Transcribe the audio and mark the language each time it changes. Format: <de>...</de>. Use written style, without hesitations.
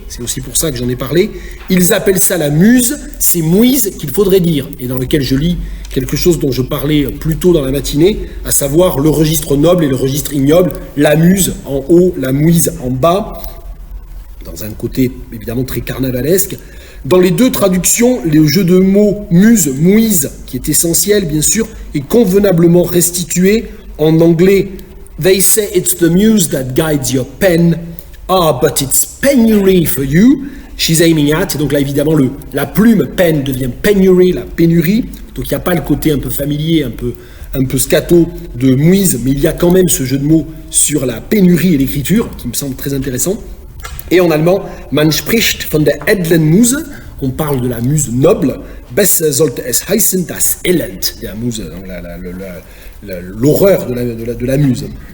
<fr>C'est aussi pour ça que j'en ai parlé. Ils appellent ça la muse, c'est mouise qu'il faudrait dire, et dans lequel je lis quelque chose dont je parlais plus tôt dans la matinée, à savoir le registre noble et le registre ignoble, la muse en haut, la mouise en bas. dans un côté évidemment très carnavalesque. Dans les deux traductions, le jeu de mots muse, mouise, qui est essentiel bien sûr, est convenablement restitué. En anglais,</fr> <en>they say it's the muse that guides your pen. Ah, but it's penury for you. She's aiming at.</en> <fr>Et donc là, évidemment, la plume, pen, devient penury, la pénurie. Donc il n'y a pas le côté un peu familier, un peu scato de mouise, mais il y a quand même ce jeu de mots sur la pénurie et l'écriture, qui me semble très intéressant. Et en allemand,</fr> <de>man spricht von der edlen Muse,</de> <fr>on parle de la muse noble,</fr> <de>besser sollte es heißen das Elend, der Muse,</de> <fr>donc l'horreur de la muse.</fr>